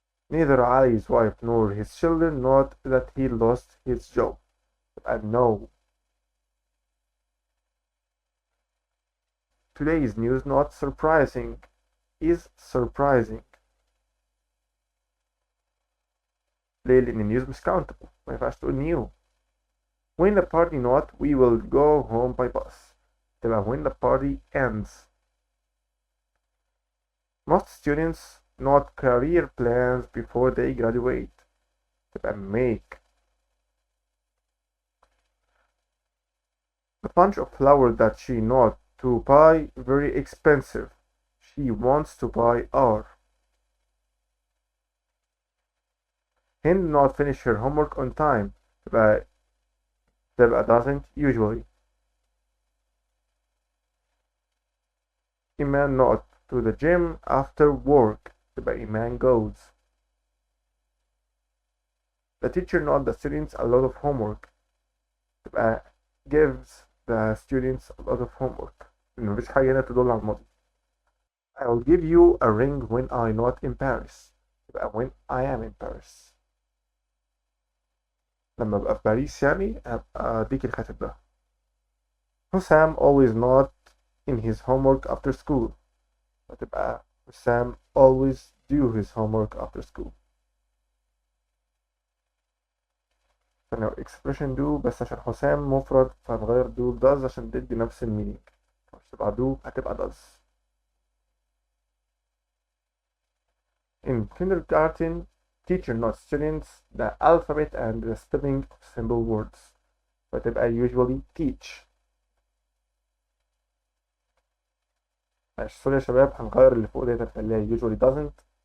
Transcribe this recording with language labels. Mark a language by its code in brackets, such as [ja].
[en] Neither Ali's wife nor his children not that he lost his job. No. Today's news not surprising is surprising. [ar] ليه؟ لأن [en] news [ar] مش [en] countable [ar] ما ينفعش تقول [en] new. When the party not we will go home by bus. [ar] تبقى [en] when the party ends. Most students not career plans before they graduate. [ar] تبقى [en] make. The bunch of flowers that she not to buy very expensive. She wants to buy are. Hind not finish her homework on time. [ar] تبقى [en] doesn't usually. Iman not to the gym after work. [ar] تبقى [en] Iman goes. The teacher not the students a lot of homework. [ar] تبقى [en] gives the students a lot of homework. [ar] إنه مفيش حاجة هنا تدل على الماضي. [en] I'll give you a ring when I'm not in Paris. [ar] يبقى [en] when I am in Paris. [ar] لما أبقى في باريس يعني أبقى أديك الخاتم ده. [en] Hussam always not in his homework after school. [ar] فتبقى [en] Hussam always do his homework after school. [ar] فلو [en] expression do [ar] بس عشان حسام مفرد فهنغير [en] do does [ar] عشان تدي نفس المينينج. مش تبقى [en] do [ar] هتبقى [en] does. In kindergarten, teacher not students the alphabet and the spelling of simple words. [ar] فتبقى [en] usually teach. [ar] ماشي سوري يا شباب هنغير اللي فوق ديت هنخليها [en] usually doesn't.